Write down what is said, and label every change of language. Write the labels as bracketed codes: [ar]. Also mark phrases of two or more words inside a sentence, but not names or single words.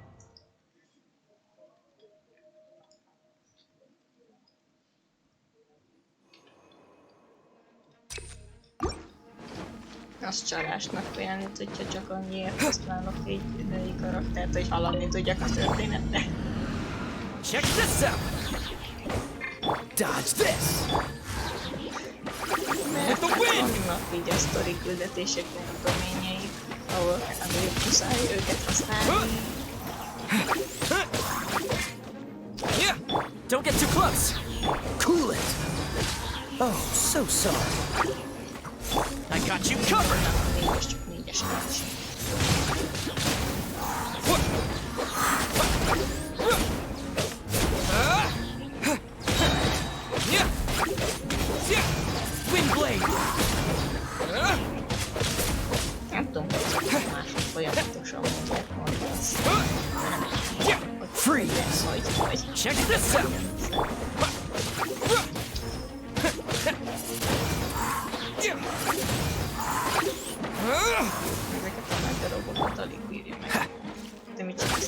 [hu] Az csalásnak jelent, hogyha csak annyiért használok egy idei karaktert, hogy haladni tudjak a történetbe. [en] Check this out! Dodge this! [hu] Mert vannak így a sztori küldetéseknek a doményeik, ahol azért muszáj őket használni. [en] Don't get too close! Cool it! Oh, so sorry. I got you covered! [hu] Négyes, csak négyes nincs. [en] Wind blade! [hu] Nem tudom, hogy mások folyamatosan mondják majd azt. [en] Freeze! [hu] Hogy [en] Check this out! [hu] ezeket a nagy darabokat alig bírja meg. De mit csinálsz?